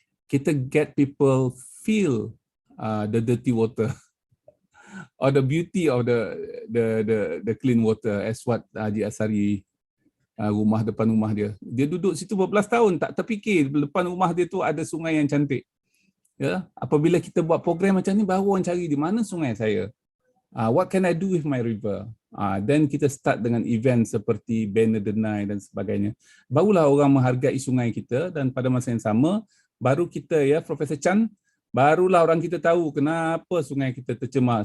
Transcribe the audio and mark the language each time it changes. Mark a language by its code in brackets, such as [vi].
[en] Kita get people feel the dirty water or the beauty of the clean water, as what Haji Asari [ms] depan rumah dia. Dia duduk situ berbelas tahun tak terfikir depan rumah dia tu ada sungai yang cantik. Ya, apabila kita buat program macam ni baru orang cari di mana sungai saya. [en] What can I do with my river? [ms] Then kita start dengan event seperti banner denai dan sebagainya. Barulah orang menghargai sungai kita, dan pada masa yang sama baru kita, ya Profesor Chan, barulah orang kita tahu kenapa sungai kita tercemar.